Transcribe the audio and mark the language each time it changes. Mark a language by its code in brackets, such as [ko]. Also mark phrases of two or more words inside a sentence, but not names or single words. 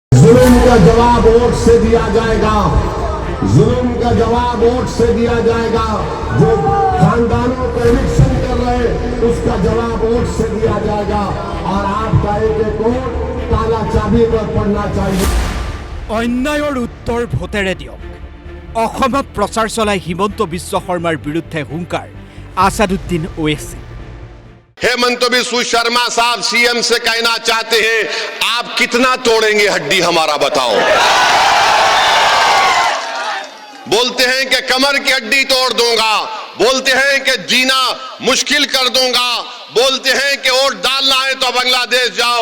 [hi] जुल्म का जवाब वोट से दिया जाएगा, जुल्म का जवाब वोट से दिया जाएगा। जो खानदानों को इलेक्शन कर रहे उसका जवाब वोट से दिया जाएगा और आपका एक वोट ताला चाबी पर पड़ना चाहिए। [as] অন্যায়ৰ উত্তৰ ভোটেৰে দিয়ক। অসমত প্ৰচাৰ চলাই হিমন্ত বিশ্ব শৰ্মাৰ বিৰুদ্ধে হুংকাৰ আসাদুদ্দিন ওৱেইছি। [hi] हेमंत बिस्व शर्मा साहब सीएम से कहना चाहते हैं, आप कितना तोड़ेंगे हड्डी हमारा बताओ। बोलते हैं कि कमर की हड्डी तोड़ दूंगा, बोलते हैं कि जीना मुश्किल कर दूंगा, बोलते हैं कि वोट डालना है तो बांग्लादेश जाओ।